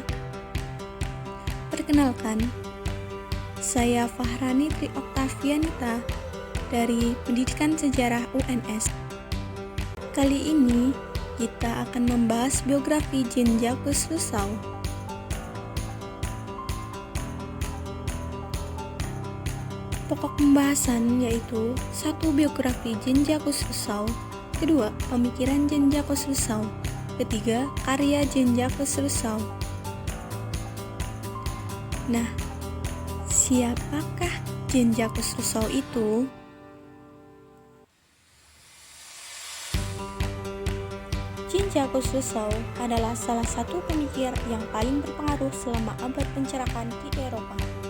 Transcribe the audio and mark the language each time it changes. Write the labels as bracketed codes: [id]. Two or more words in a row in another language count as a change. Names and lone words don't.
[id] Perkenalkan, saya Fahrani Tri Oktavianita dari Pendidikan Sejarah UNS. Kali ini kita akan membahas biografi Jean-Jacques Rousseau. Pokok pembahasan yaitu 1. Biografi Jean-Jacques Rousseau, 2. Pemikiran Jean-Jacques Rousseau, 3. Karya Jean-Jacques Rousseau. Nah, siapakah Jean-Jacques Rousseau itu? Jean-Jacques Rousseau adalah salah satu pemikir yang paling berpengaruh selama abad pencerahan di Eropa.